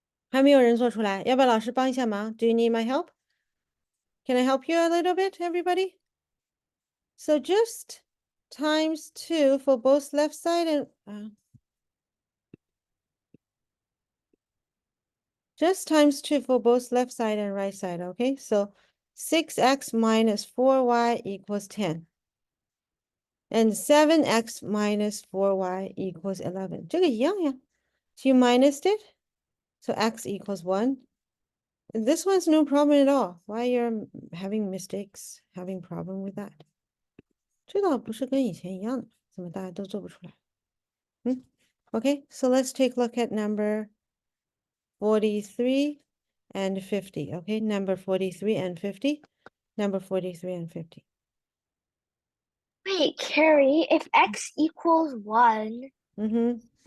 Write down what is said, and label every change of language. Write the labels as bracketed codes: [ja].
[zh] 还没有人做出来，要不要老师帮一下忙？ [en] Do you need my help? Can I help you a little bit, everybody? So just times 2 for both left side and just times 2 for both left side and right side, okay? So 6x minus 4y equals 10. And 7x minus 4y equals 11. [zh] 这个一样呀。 [en] So you minused it. So x equals 1. This one's no problem at all. Why you're having mistakes, having problem with that? [zh] 这倒不是跟以前一样的，怎么大家都做不出来？ [en] Okay, so let's take a look at number 43 and 50. Okay, number 43 and 50. Number 43 and 50. Wait, Carrie, if x equals 1, Mm-hmm.